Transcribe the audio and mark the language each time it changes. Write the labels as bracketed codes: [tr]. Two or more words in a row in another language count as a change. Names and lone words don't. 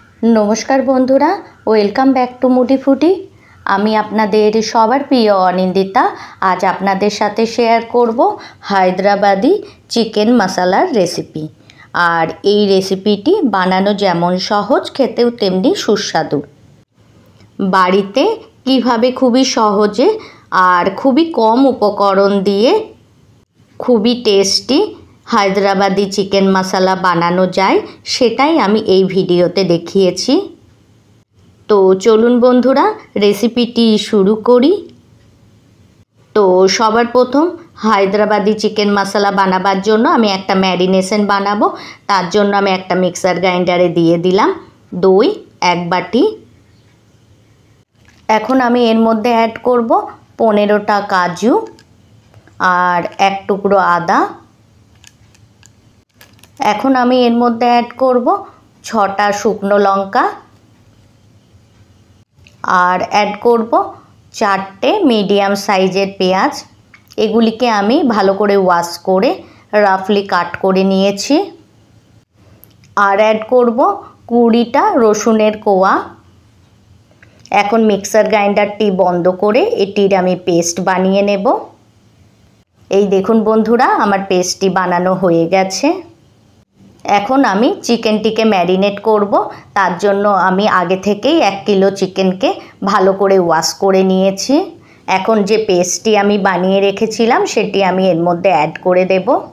[bn] নমস্কার বন্ধুরা [en] welcome back to Moody Foodie. [bn] আমি আপনাদের সবার প্রিয় অনিন্দিতা। আজ আপনাদের সাথে শেয়ার করব হায়দরাবাদী চিকেন মসালার রেসিপি। আর এই রেসিপিটি বানানো যেমন সহজ খেতেও তেমনি সুস্বাদু। বাড়িতে কিভাবে খুবই সহজে আর খুবই কম উপকরণ দিয়ে খুবই টেস্টি হায়দরাবাদী চিকেন মসালা বানানো যায় সেটাই আমি এই ভিডিওতে দেখিয়েছি। তো চলুন বন্ধুরা রেসিপিটি শুরু করি। তো সবার প্রথম হায়দরাবাদী চিকেন মসালা বানাবার জন্য আমি একটা ম্যারিনেশন বানাবো। তার জন্য আমি একটা [en] mixer grindere [bn] দিয়ে দিলাম দই এক বাটি। এখন আমি এর মধ্যে অ্যাড করব 15টা কাজু আর এক টুকরো আদা। এখন আমি এর মধ্যে অ্যাড করব 6টা শুকনো লঙ্কা আর অ্যাড করব 4টে [en] medium sizer [bn] पेঁয়াজ। এগুলিকে আমি ভালো করে ওয়াশ করে রাফলি কাট করে নিয়েছি। আর অ্যাড করব 20টা রসুনের কোয়া। এখন [en] mixer grinderti [bn] বন্ধ করে এটির আমি পেস্ট বানিয়ে নেব। এই দেখুন বন্ধুরা আমার পেস্টটি বানানো হয়ে গেছে। এখন আমি চিকেনটিকে ম্যারিনেট করব। তার জন্য আমি আগে থেকেই 1 কিলো চিকেনকে ভালো করে ওয়াশ করে নিয়েছি। এখন যে পেস্টটি আমি বানিয়ে রেখেছিলাম সেটি আমি এর মধ্যে অ্যাড করে দেব।